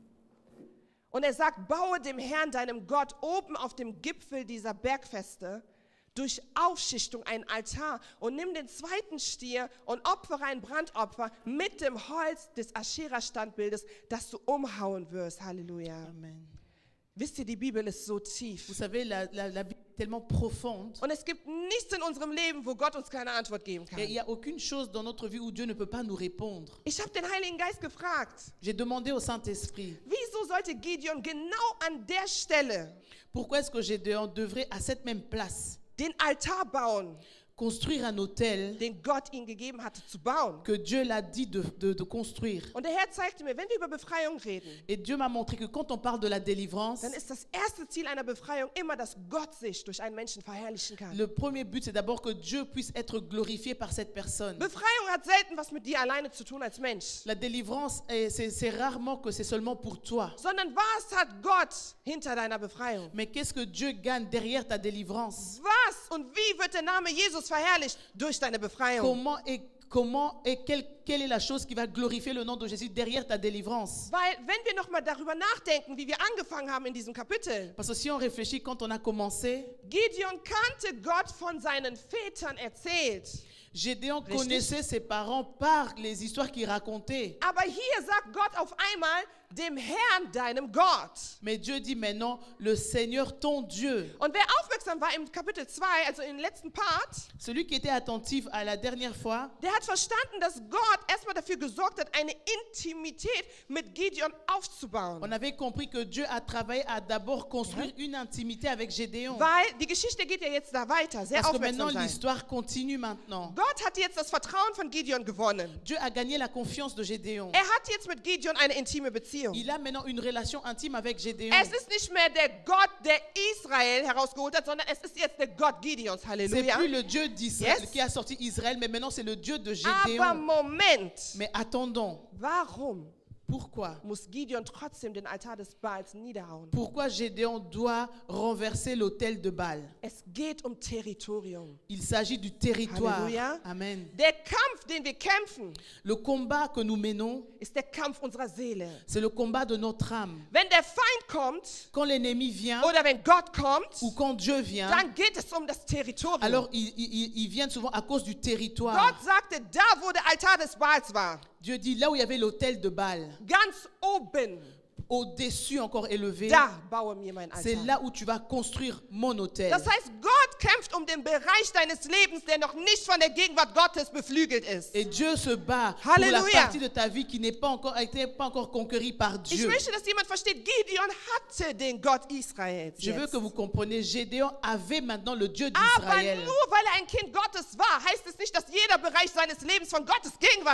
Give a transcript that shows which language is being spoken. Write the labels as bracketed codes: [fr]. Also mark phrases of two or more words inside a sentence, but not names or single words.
[de] Und er sagt, baue dem Herrn, deinem Gott, oben auf dem Gipfel dieser Bergfeste durch Aufschichtung einen Altar und nimm den zweiten Stier und opfere ein Brandopfer mit dem Holz des Aschera-Standbildes, das du umhauen wirst. Halleluja. Amen. Wisst ihr, die Bibel ist so tief. [fr] Vous savez, la Bible est tellement profonde. [de] Und es gibt nichts in unserem Leben, wo Gott uns keine Antwort geben kann. [fr] Et il n'y a aucune chose dans notre vie où Dieu ne peut pas nous répondre. [de] Ich habe den Heiligen Geist gefragt, [fr] J'ai demandé au Saint-Esprit, [de] wieso sollte Gideon genau an der Stelle [fr] pourquoi est-ce que Gédéon devrait à cette même place [de] den Altar bauen, [fr] construire un autel [de] den Gott ihm gegeben hatte zu bauen? [fr] que Dieu l'a dit de construire. [de] Und der Herr zeigte mir, wenn wir über Befreiung reden, [fr] Et Dieu m'a montré que quand on parle de la délivrance, [de] dann ist das erste Ziel einer Befreiung immer, dass Gott sich durch einen Menschen verherrlichen kann. [fr] le premier but, c'est d'abord que Dieu puisse être glorifié par cette personne. [de] Befreiung hat selten was mit dir alleine zu tun als Mensch, [fr] La délivrance, c'est rarement que c'est seulement pour toi. [de] sondern was hat Gott hinter deiner Befreiung? [fr] Mais qu'est-ce que Dieu gagne derrière ta délivrance? [de] Was und wie wird der Name Jesus verherrlicht durch deine Befreiung? [fr] Comment et quelle est la chose qui va glorifier le nom de Jésus derrière ta délivrance? [de] Weil, wenn wir nochmal darüber nachdenken, wie wir angefangen haben in diesem Kapitel, [fr] Parce que si on réfléchit, quand on a commencé, [de] Gideon kannte Gott von seinen Vätern erzählt. [fr] Gédéon [de] Richtig. [fr] connaissait ses parents par les histoires qu'il racontait. [de] Aber hier sagt Gott auf einmal, dem Herrn, deinem Gott. [fr] Mais Dieu dit maintenant, le Seigneur ton Dieu. [de] Und wer aufmerksam war im Kapitel 2, also im letzten Part, [fr] Celui qui était attentif à la dernière fois, [de] der hat verstanden, dass Gott erstmal dafür gesorgt hat, eine Intimität mit Gideon aufzubauen. [fr] on avait compris que Dieu a travaillé à d'abord construire une intimité avec Gédéon. [de] Weil die Geschichte geht ja jetzt da weiter, sehr [fr] Parce que maintenant, [de] aufmerksam sein. [fr] l'histoire continue maintenant. [de] Gott hat jetzt das Vertrauen von Gideon gewonnen. [fr] Dieu a gagné la confiance de Gédéon. [de] Er hat jetzt mit Gideon eine intime Beziehung. [fr] Il a maintenant une relation intime avec Gédéon. [de] Es ist nicht mehr der Gott, der Israel herausgeholt hat, sondern es ist jetzt der Gott Gideons. [fr] C'est Halleluja. plus le Dieu d'Israël Yes. qui a sorti Israël, mais maintenant c'est le Dieu de [de] Aber [fr] Gédéon. [de] Moment, [fr] Mais attendons, [de] warum [fr] pourquoi? [de] muss Gideon trotzdem den Altar des Baals niederhauen? [fr] Pourquoi Gédéon doit renverser l'autel de Baal? [de] Es geht um Territorium. [fr] Il s'agit du territoire. Halleluja. Amen. [de] Der Kampf, den wir kämpfen, [fr] Le combat que nous menons, [de] ist der Kampf unserer Seele. [fr] c'est le combat de notre âme. [de] Wenn der Feind kommt [fr] Quand l'ennemi vient [de] oder wenn Gott kommt, [fr] ou quand Dieu vient, [de] dann geht es um das Territorium. [fr] alors ils viennent souvent à cause du territoire. [de] Gott sagte, da wo der Altar des Baals war, [fr] Dieu dit là où il y avait l'autel de Baal, [de] ganz oben, [fr] au-dessus encore élevé, [de] da baue mir mein [fr] c'est [de] Altar. [fr] là où tu vas construire mon autel. [de] Das heißt, Gott kämpft um den Bereich deines Lebens, der noch nicht von der Gegenwart Gottes beflügelt ist. [fr] Et Dieu se bat pour la Halleluja. partie de ta vie qui n'est pas encore, été pas encore conquérie par [de] Ich [fr] Dieu. [de] möchte, dass jemand versteht, Gideon hatte den Gott Israels. [fr] Je veux [de] Jetzt. [fr] que vous compreniez, Gédéon avait maintenant le Dieu [de] Aber [fr] d'Israël. [de] nur weil er ein Kind Gottes war, heißt es nicht, dass jeder Bereich seines Lebens von Gottes Gegenwart